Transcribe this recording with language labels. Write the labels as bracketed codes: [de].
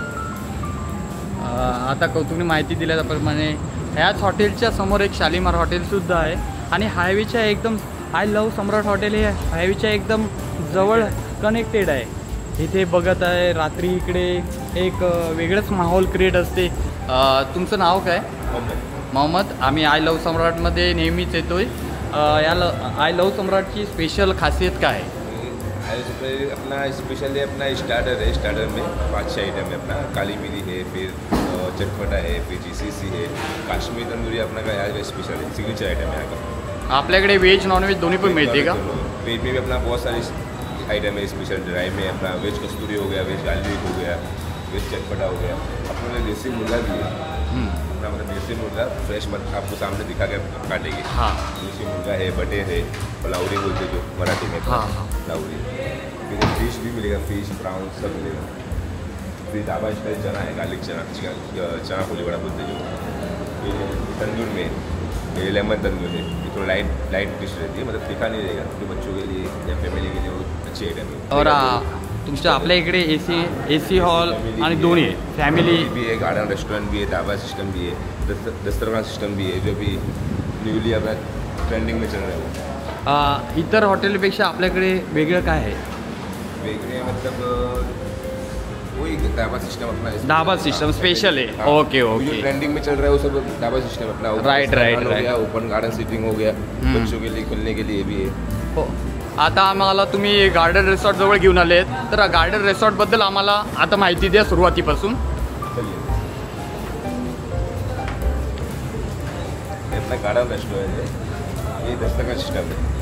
[mr] आता कौतुकने माहिती दिल्याप्रमाणे ह्याच हॉटेलच्या समोर एक शालीमार हॉटेलसुद्धा आहे आणि हायवेच्या एकदम आय लव्ह सम्राट हॉटेल हे हायवेच्या एकदम जवळ कनेक्टेड आहे. इथे बघत आहे रात्री इकडे एक वेगळंच माहोल क्रिएट असते. तुमचं नाव काय? मोहम्मद. आम्ही आय लव्ह सम्राटमध्ये नेहमीच येतोय. आय लव्ह सम्राटची स्पेशल खासियत काय आहे? [hi] अपना स्पेशल है अपना स्टार्टर है. स्टार्टर में 5-6 आइटम है. अपना काली मिरी है, फिर चटपटा है, फिर GCC है, काश्मीरी तंदूरी अपना का यहाँ स्पेशल है. सिग्नेचर आइटम है यहाँ का. [mr] आपल्याकडे व्हेज नॉनव्हेज दोन्ही पण मिळते का? [hi] वेज में भी अपना बहुत सारी आइटम है. स्पेशल ड्राई में अपना वेज कस्तूरी हो गया, वेज गार्लिक हो गया, वेज चटपटा हो गया. अपने देसी मुर्गा भी है. अपना मतलब देसी मुर्गा फ्रेश आपको सामने दिखा के काटेंगे. हाँ. देसी मुर्गा है, बटे है, लावरी बोलते जो मराठी में. हाँ. लावरी. फिर फिश भी मिलेगा. फिश प्राउन सब मिलेगा. फिर ढाबा स्टाइल चना है, गार्लिक चना फुली बड़ा बोलते जो. फिर तंदूर में ये लेमन तंदूर है. ये थोड़ा लाइट डिश रहती है. मतलब तीखा नहीं रहेगा. तो बच्चों के लिए या फैमिली के लिए वो अच्छी आइटम है. [mr] और तुमच्या आपल्या इकडे एसी हॉल आणि दोन्ही आहे. फॅमिली [hi] भी है, गार्डन रेस्टोरेंट भी है, ढाबा सिस्टम भी है, दस्तरखान सिस्टम भी है जो भी न्यूली अपना ट्रेंडिंग में चल रहा है. [mr] इतर हॉटेलपेक्षा आपल्याकडे वेगळं काय आहे? [hi] वेगळे मतलब वही ढाबा सिस्टम अपना. ढाबा सिस्टम स्पेशल है. हाँ, ओके जो ओके. ट्रेंडिंग में चल रहा है वो सब ढाबा सिस्टम अपना. [en] Right, right, right. [hi] Open garden seating हो गया. बच्चों के लिए खेलने के लिए भी है. हो. [mr] आता आम्हाला तुम्ही गार्डन रिसॉर्ट जवळ घेऊन आलेत तर गार्डन रिसॉर्टबद्दल आम्हाला आता माहिती द्या सुरुवातीपासून. [hi] अपना गार्डन रेस्टोरेंट है. ये दस्तरखान सिस्टम है.